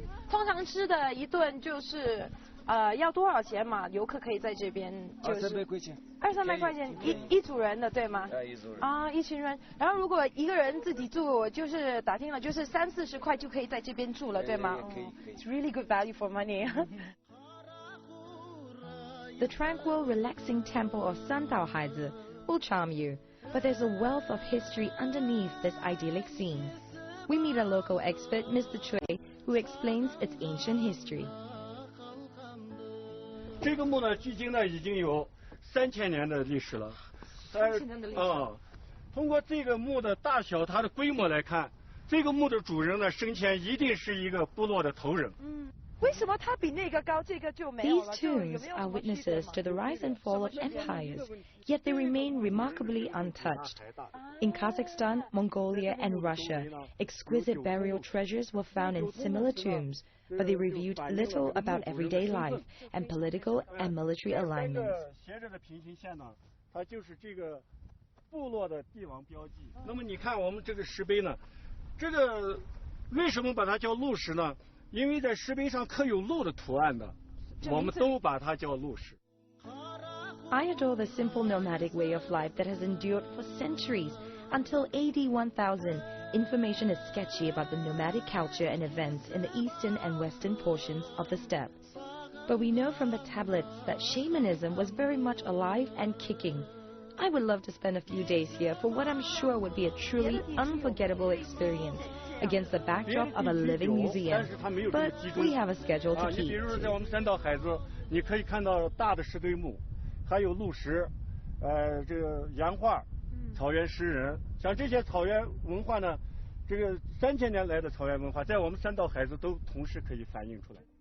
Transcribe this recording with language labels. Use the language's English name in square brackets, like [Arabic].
[Chinese] 通常吃的一顿就是要多少钱嘛？游客可以在这边就是 200-300块钱，200-300块钱一组人的，对吗？一组人啊，一群人。然后如果一个人自己住，就是打听了，就是30-40块就可以在这边住了，对吗？可以。 [English] It's really good value for money. The tranquil, relaxing temple of Sandao-Haizi will charm you, but there's a wealth of history underneath this idyllic scene. We meet a local expert, Mr. Chui, who explains its ancient history. [Chinese] 这个墓呢，距今呢已经有3000年的历史了。3000年的历史。通过这个墓的大小，它的规模来看，这个墓的主人呢，生前一定是一个部落的头人。为什么它比那个高，这个就没有了？ [English] These tombs are witnesses to the rise and fall of empires, yet they remain remarkably untouched. In Kazakhstan, Mongolia, and Russia, exquisite burial treasures were found in similar tombs, but they revealed little about everyday life and political and military alignments. [Chinese] 斜着的平行线呢，它就是这个部落的帝王标记。那么你看我们这个石碑呢，这个为什么把它叫鹿石呢？因为在石碑上刻有鹿的图案的，我们都把它叫鹿石。 [English] I adore the simple nomadic way of life that has endured for centuries, Until AD 1000, information is sketchy about the nomadic culture and events in the eastern and western portions of the steppe. But we know from the tablets that shamanism was very much alive and kicking. I would love to spend a few days here for what I'm sure would be a truly unforgettable experience against the backdrop of a living museum. But we have a schedule to keep. [Chinese] 比如在我们三道海子，你可以看到大的石堆墓，还有鹿石，这个岩画、草原诗人，像这些草原文化呢，这个3000年来的草原文化，在我们三道海子都同时可以反映出来。